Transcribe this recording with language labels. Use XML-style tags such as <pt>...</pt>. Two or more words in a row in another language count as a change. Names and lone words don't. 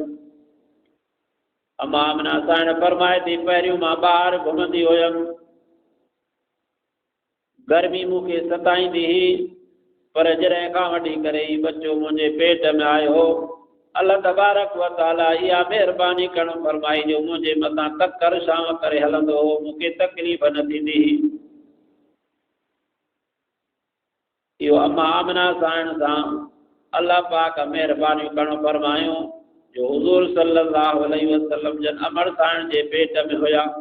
<sd>अम्मा आमिना साइण फरमाए थी पहिरियों मां ॿाहिरि घुमंदी हुयमि, गर्मी मूंखे सताईंदी हुई, पर जॾहिं खां वठी करे ही बच्चो मुंहिंजे पेट में आयो, अल्लाह तबारक व तआला इहा महिरबानी करणु फरमाई जो मुंहिंजे मथां तकर छांव करे हलंदो हो, मूंखे तकलीफ़ न थींदी हुई। इहो अम्मा आमिना साइण सां अल्लाह पाक महिरबानियूं करणु फरमायूं जो हुज़ूर</sd> <ar>صلى الله عليه وسلم</ar> <sd>जन अमर साइण जे पेट में हुया।</sd>